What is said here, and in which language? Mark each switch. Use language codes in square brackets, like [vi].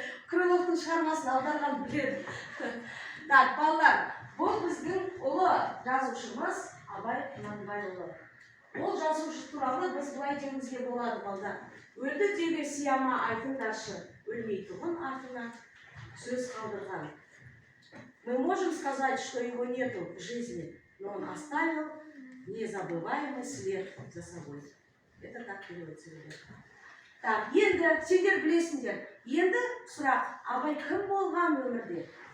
[kk] Крыловтың шығармасын аударған біледі. Так, балалар, бұл біздің ұлы жазушымыз Абай Құнанбайұлы. Ол жазушы туралы біз былай деуімізге болады, балалар. Өлді деуге сияма айтыңдаршы, өлмейтұғын артына сөз қалдырған. [ru] Мы можем сказать, что его нету в жизни, но он оставил незабываемый след за собой. Это так переводится, ребята. [kk] Так, енді сендер білесіңдер. Енді сұрақ, Абай кім болған өмірде?